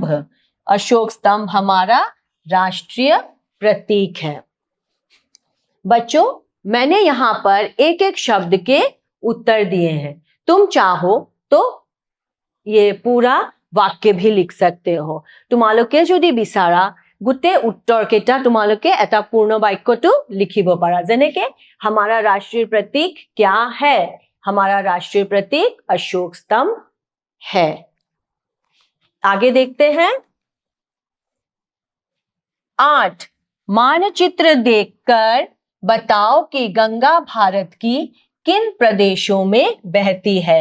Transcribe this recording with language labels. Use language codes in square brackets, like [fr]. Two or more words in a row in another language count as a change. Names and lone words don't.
[hi] अशोक स्तंभ हमारा राष्ट्रीय प्रतीक है। बच्चों मैंने यहां पर एक एक शब्द के उत्तर दिए हैं, तुम चाहो तो ये पूरा वाक्य भी लिख सकते हो। [as] তোমালোকে যদি বিচাৰা গোটে উত্তৰ কেটা তোমালোকে এটা পূৰ্ণ বাক্যটো লিখিব পাৰা, যেনেকে [hi] हमारा राष्ट्रीय प्रतीक क्या है? हमारा राष्ट्रीय प्रतीक अशोक स्तंभ है। आगे देखते हैं। 8 मानचित्र देखकर बताओ कि गंगा भारत की किन प्रदेशों में बहती है?